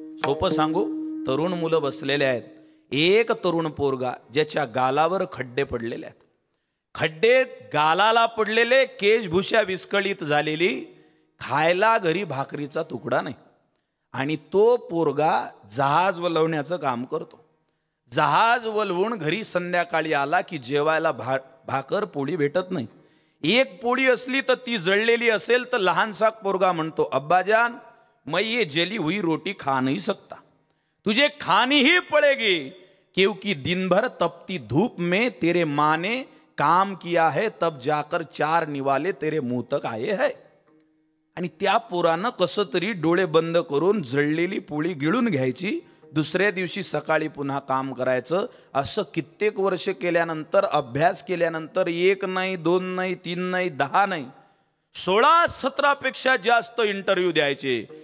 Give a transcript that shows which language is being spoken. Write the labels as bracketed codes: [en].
[mr] सोपं सांगू, तरुण मुलं बसलेले आहेत. एक तरुण पोरगा ज्याच्या गालावर खड्डे पडलेले आहेत, खड्डे गालाला पडलेले, केशभूषा विस्कळीत झालेली, खायला घरी भाकरीचा तुकडा नाही. आणि तो पोरगा जहाज वलवण्याचं काम करतो. जहाज वलवून घरी संध्याकाळी आला की जेवायला भाकर पोळी भेटत नाही. एक पोळी असली तर ती जळलेली असेल तर लहानसा पोरगा म्हणतो, [hi] अब्बाजान मैं ये जली हुई रोटी खा नहीं सकता, तुझे खानी ही पड़ेगी क्योंकि दिन भर तपती धूप में तेरे माँ ने काम किया है, तब जाकर 4 निवाले तेरे मुंह तक आए है. [mr] आणि त्या पोरानं कसं तरी डोळे बंद करून जळलेली पोळी गिळून घ्यायची, दुसऱ्या दिवशी सकाळी पुन्हा काम करायचं. असं कित्येक वर्ष केल्यानंतर, अभ्यास केल्यानंतर 1 नाही 2 नाही 3 नाही 10 नाही 16-17 पेक्षा जास्त इंटरव्ह्यू द्यायचे.